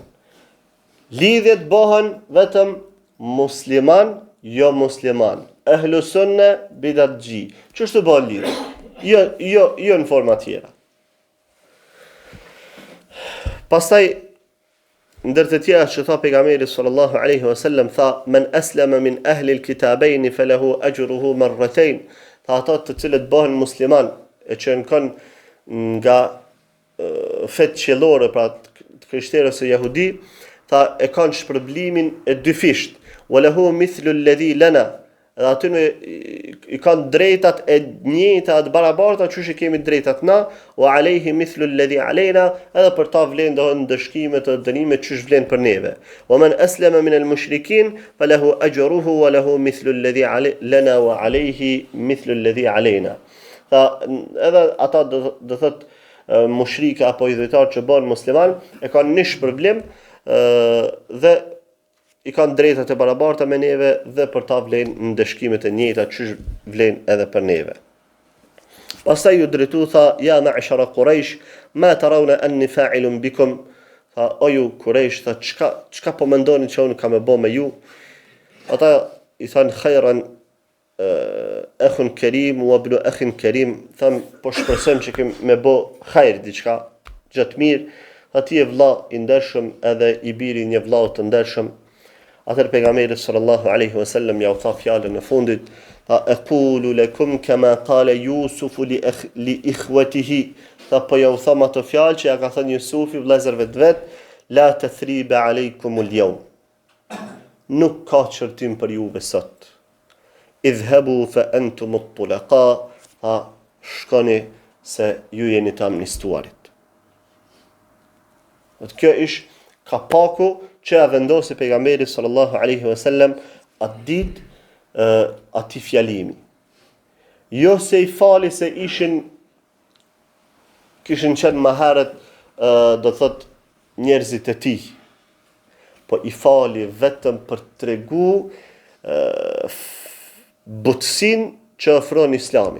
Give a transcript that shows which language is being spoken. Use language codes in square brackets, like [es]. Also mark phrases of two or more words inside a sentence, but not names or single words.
[sq] Lidhjet bëhen vetëm musliman, jo musliman. Ehlu sunne bidatxhi. Ç'është bën lidhje? Jo në forma tjera. Pastaj ndër të tjera që tha pejgamberi [ar] صلى الله عليه وسلم, [sq] tha [ar] من أسلم من أهل الكتابين فله أجره مرتين. [sq] Tha ata të cilët bëhen musliman e që kanë nga fet qellore, pra të krishterës së jehudi, tha e kanë shpërblimin e dyfisht. [ar] وله مثل الذي لنا. [sq] Dhe aty i kanë drejtat e njëjta të barabarta që kemi drejtat na, [ar] وعليه مثل الذي علينا, [sq] edhe për ta vlen do ndëshkime të dënimet që vlen për neve. [ar] ومن أسلم من المشركين فله أجره وله مثل الذي لنا وعليه مثل الذي علينا. [sq] Tha edhe ata do thot mushrika apo idhujtar që bën musliman e kanë një shpërblim dhe i kanë drejtat e barabarta me neve dhe për ta vlen në dëshkimet e njëjta që vlen edhe për neve. Pastaj ju drejtu tha [ar] يا معشر قريش ما ترون أني فاعل بكم. [sq] Tha o ju Quraysh, tha çka po mendoni që unë kam e bë me ju? Ata i than [ar] خيرا أخ كريم وابن أخ كريم. [sq] Tham po shpresojmë që kem me bë khair diçka gjatë mirë. Tha ti e vëlla i ndershëm edhe i biri një vëllau të ndershëm. Atër pejgamberi [ar] صلى الله عليه وسلم [sq] ja u tha fjalën e fundit, tha [ar] أقول لكم كما قال يوسف لإخوته. [sq] Tha po ja u tham ato fjalë që ja ka thënë Jusufi vëllezërve të vet, [ar] لا تثريب عليكم اليوم. [sq] Nuk ka çortim për juve sot. [ar] اذهبوا فأنتم الطلقاء. [sq] Tha shkoni se ju jeni të amnistuarit. Kjo është kapaku që a vendosi pejgamberi [ar] صلى الله عليه وسلم [sq] atë ditë atij fjalimi. Jo se i fali se kishin qenë më herët, do thot njerëzit e tij, po i fali vetëm për tregu butësinë që ofron Islami.